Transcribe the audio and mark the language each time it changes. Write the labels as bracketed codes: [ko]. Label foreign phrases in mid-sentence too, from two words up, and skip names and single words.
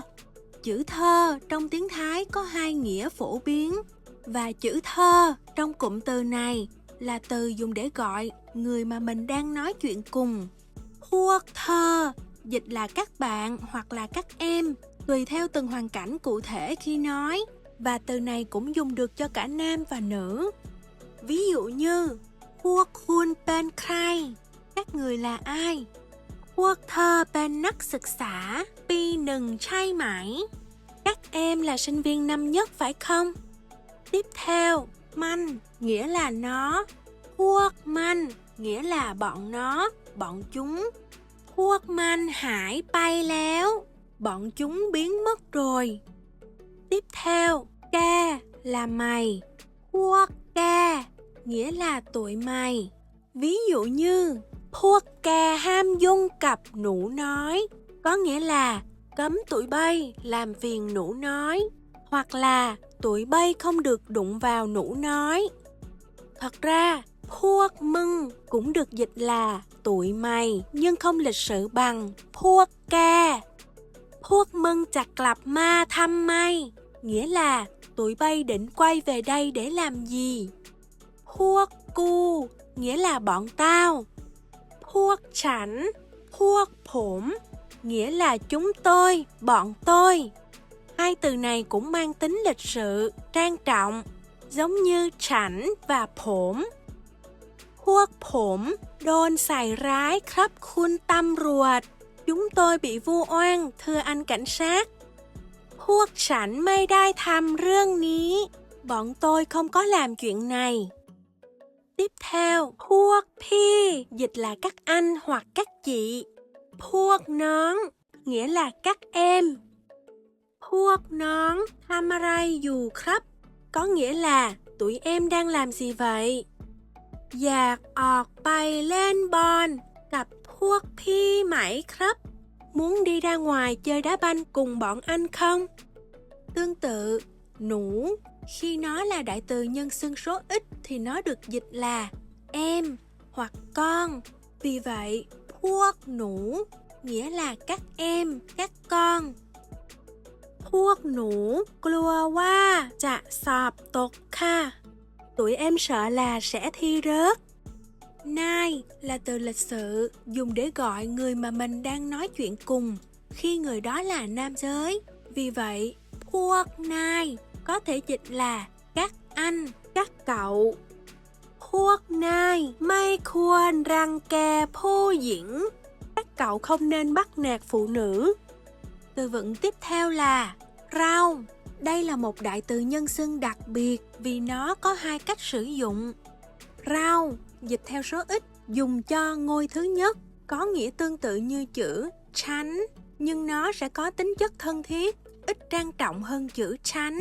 [vi] Chữ thơ trong tiếng Thái có hai nghĩa phổ biến, và chữ thơ trong cụm từ này là từ dùng để gọi người mà mình đang nói chuyện cùng. พวกเธอ dịch là các bạn hoặc là các em, tùy theo từng hoàn cảnh cụ thể khi nói, và từ này cũng dùng được cho cả nam và nữ. Ví dụ như [th] พวกคุณเป็นใคร [vi] các người là ai. [th] พวกเธอเป็นนักศึกษาปีหนึ่งใช่ไหม [vi] các em là sinh viên năm nhất phải không? Tiếp theo, มัน nghĩa là nó. พวกมัน nghĩa là bọn nó, bọn chúng. [th] พวกมันหายไปแล้ว [vi] bọn chúng biến mất rồi. Tiếp theo, ca là mày. พวกแก nghĩa là tụi mày. Ví dụ như [th] พวกแกห้ามยุ่งกับหนูน้อย [vi] có nghĩa là cấm tụi bay làm phiền nũ nói, hoặc là tụi bay không được đụng vào nũ nói. Thật ra, พวกมึง cũng được dịch là tụi mày nhưng không lịch sự bằng พวกแก. [th] พวกมึงจะกลับมาทำไม [vi] nghĩa là tụi bay định quay về đây để làm gì. พวกกู nghĩa là bọn tao. [th] พวกฉัน พวกผม [vi] nghĩa là chúng tôi, bọn tôi. Hai từ này cũng mang tính lịch sự, trang trọng, giống như chảnh và phổm. [th] พวกผมโดนใส่ร้ายครับคุณตำรวจ [vi] chúng tôi bị vu oan, thưa anh cảnh sát. [th] พวกฉันไม่ได้ทำเรื่องนี้ [vi] bọn tôi không có làm chuyện này. Tiếp theo, พวกพี่ dịch là các anh hoặc các chị. พวกน้อง nghĩa là các em. [th] พวกน้อง ทำอะไรอยู่ครับ [vi] có nghĩa là tụi em đang làm gì vậy. [th] อยากออกไปเล่นบอล กับพวกพี่ไหมครับ [vi] muốn đi ra ngoài chơi đá banh cùng bọn anh không. Tương tự, nũ khi nó là đại từ nhân xưng số ít thì nó được dịch là em hoặc con. Vì vậy, พวกหนู nghĩa là các em, các con. พวกหนูกลัวว่าจะสอบตกค่ะ. Tụi em sợ là sẽ thi rớt. Nai là từ lịch sự dùng để gọi người mà mình đang nói chuyện cùng khi người đó là nam giới. Vì vậy, พวกนาย có thể dịch là các anh, các cậu. พวกนายไม่ควรรังแกผู้หญิง. Các cậu không nên bắt nạt phụ nữ. Từ vựng tiếp theo là rau. Đây là một đại từ nhân xưng đặc biệt vì nó có hai cách sử dụng. Rau dịch theo số ít dùng cho ngôi thứ nhất, có nghĩa tương tự như chữ tránh, nhưng nó sẽ có tính chất thân thiết, ít trang trọng hơn chữ tránh.